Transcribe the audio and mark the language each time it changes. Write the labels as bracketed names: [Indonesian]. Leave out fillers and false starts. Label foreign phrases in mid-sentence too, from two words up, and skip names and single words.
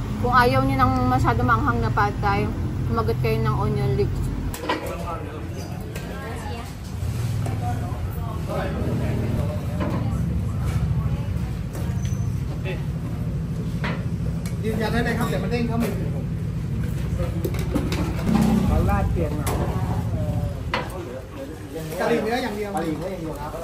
[Filipino] Kung ayaw niyo ng masyado manghang na pad thai, kumagat kayo ng [English] onion leeks. [Thai] ยืนยันได้เลยครับเดี๋ยวมันเด้งเข้ามือผมเขาลาดเปลี่ยนมากะหรี่เนื้ออย่างเดียวกะหรี่เนื้ออย่างเดียวครับ